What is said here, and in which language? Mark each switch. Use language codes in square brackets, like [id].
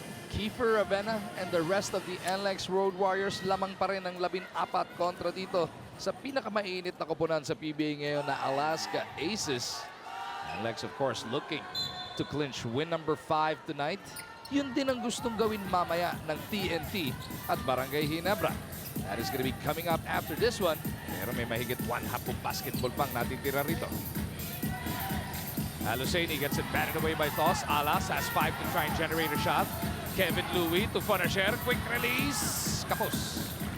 [tl] Kiefer Avena [en] and the rest of the NLEX Road Warriors [tl] lamang pa rin ang 14 kontra dito sa pinakamainit na koponan sa PBA ngayon na Alaska Aces. [en] NLEX of course looking to clinch win number 5 tonight. [tl] Yun din ang gustong gawin mamaya ng TNT at Barangay Ginebra. [en] That is going to be coming up after this one. [tl] Pero may mahigit [en] one half of basketball [tl] pang natitira rito. [en] Aluseni gets it batted away by Toss. Alas has 5 to try and generate a shot. Kevin Louie to Fonacier. Quick release. Kapos.